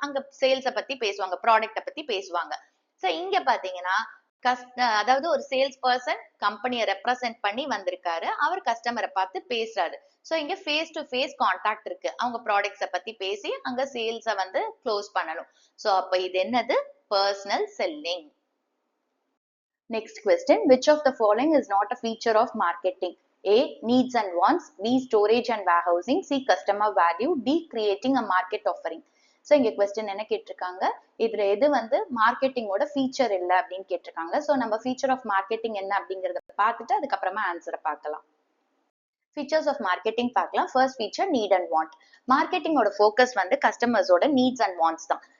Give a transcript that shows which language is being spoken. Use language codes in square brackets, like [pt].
[ta] அங்க சேல்ஸை பத்தி பேசுவாங்க, ப்ராடக்ட்டை பத்தி பேசுவாங்க. ஸோ இங்க பாத்தீங்கன்னா அதாவது ஒரு சேல்ஸ் பர்சன் கம்பெனியை ரெப்ரசென்ட் பண்ணி வந்திருக்காரு, அவர் கஸ்டமரை பார்த்து பேசுறாரு. ஸோ இங்க ஃபேஸ் டு ஃபேஸ் கான்டாக்ட் இருக்கு, அவங்க ப்ராடக்ட்ஸை பத்தி பேசி அங்க சேல்ஸை வந்து க்ளோஸ் பண்ணணும். ஸோ அப்ப இது என்னது, personal selling. [en] Next question, which of the following is not a feature of marketing? A, needs and wants. B, storage and warehousing. C, customer value. D, creating a market offering. [ta] So இங்க question என்ன கேட்டிருக்காங்க, இதுல எது வந்து மார்க்கெட்டிங்கோட feature இல்லை அப்படின்னு கேட்டிருக்காங்க. So நம்ம ஃபீச்சர் ஆஃப் மார்க்கெட்டிங் என்ன அப்படிங்கறத பார்த்துட்டு அதுக்கப்புறமா ஆன்சரை பார்க்கலாம். ஃபீச்சர்ஸ் ஆஃப் மார்க்கெட்டிங் பார்க்கலாம். First feature, NEET and want. மார்க்கெட்டிங்கோட focus வந்து கஸ்டமர்ஸோட நீட்ஸ் அண்ட் வாண்ட்ஸ் தான்.